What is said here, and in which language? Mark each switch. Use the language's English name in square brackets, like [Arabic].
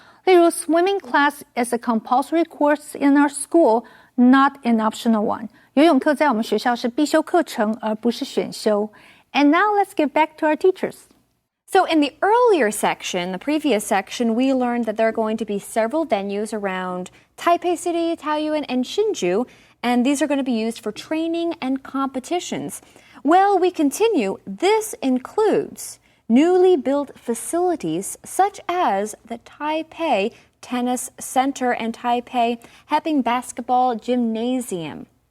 [Chinese] 例如 [English] Swimming class is a compulsory course in our school, not an optional one. [Chinese] 游泳课在我们学校是必修课程，而不是选修。 [English] And now let's get back to our teachers. So in the earlier section, the previous section, we learned that there are going to be several venues around Taipei City, Taoyuan, and Hsinchu, and these are going to be used for training and competitions. Well, we continue. This includes newly built facilities such as the Taipei Tennis Center and Taipei Heping Basketball Gymnasium.